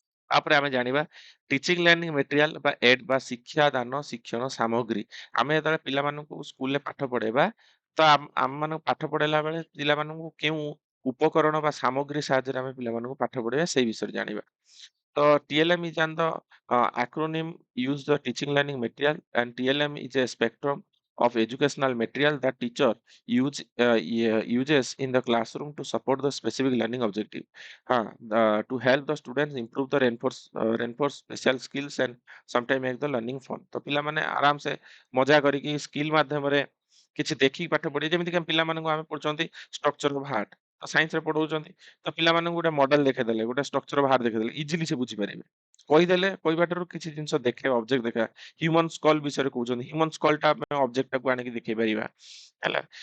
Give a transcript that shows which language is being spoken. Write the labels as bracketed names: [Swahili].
[Odia] ତାପରେ ଆମେ ଜାଣିବା ଟିଚିଂ ଲର୍ନିଂ ମେଟେରିଆଲ ବା ଏଡ୍ ବା ଶିକ୍ଷା ଦାନ ଶିକ୍ଷଣ ସାମଗ୍ରୀ ଆମେ ଯେତେବେଳେ ପିଲାମାନଙ୍କୁ ସ୍କୁଲରେ ପାଠ ପଢେଇବା ତ ଆମମାନଙ୍କୁ ପାଠ ପଢେଇଲା ବେଳେ ପିଲାମାନଙ୍କୁ କେଉଁ ଉପକରଣ ବା ସାମଗ୍ରୀ ସାହାଯ୍ୟରେ ଆମେ ପିଲାମାନଙ୍କୁ ପାଠ ପଢେଇବା ସେଇ ବିଷୟରେ ଜାଣିବା। [English] ତ TLM is an the acronym used the teaching learning material and TLM is a spectrum of educational material that teacher uses in the classroom to support the specific learning objective. To help the students improve the reinforce special skills and sometimes make the learning fun. [Odia] ତ ପିଲାମାନେ ଆରାମ ସେ ମଜା କରିକି skill ମାଧ୍ୟମରେ କିଛି ଦେଖିକି ପାଠ ପଢିବେ ଯେମିତି କି ପିଲାମାନଙ୍କୁ ଆମେ ପଢୁଛନ୍ତି ଷ୍ଟ୍ରକ୍ଚର ଅଫ ହାର୍ଟ ତ ସାଇନ୍ସରେ ପଢଉଛନ୍ତି ତ ପିଲାମାନଙ୍କୁ ଗୋଟେ ମଡେଲ ଦେଖେଇଦେଲେ ଗୋଟେ ଷ୍ଟ୍ରକ୍ଚର ଅଫ ହାର୍ଟ ଦେଖେଇଦେଲେ ଇଜିଲି ସେ ବୁଝିପାରିବେ। କହିଦେଲେ କହିବାଠାରୁ କିଛି ଜିନିଷ ଦେଖେଇବା ଅବଜେକ୍ଟ ଦେଖେଇବା ହ୍ୟୁମାନ ସ୍କଲ ବିଷୟରେ କହୁଛନ୍ତି ହ୍ୟୁମାନ ସ୍କଲଟା ଆମେ ଅବଜେକ୍ଟଟାକୁ ଆଣିକି ଦେଖେଇ ପାରିବା ହେଲା।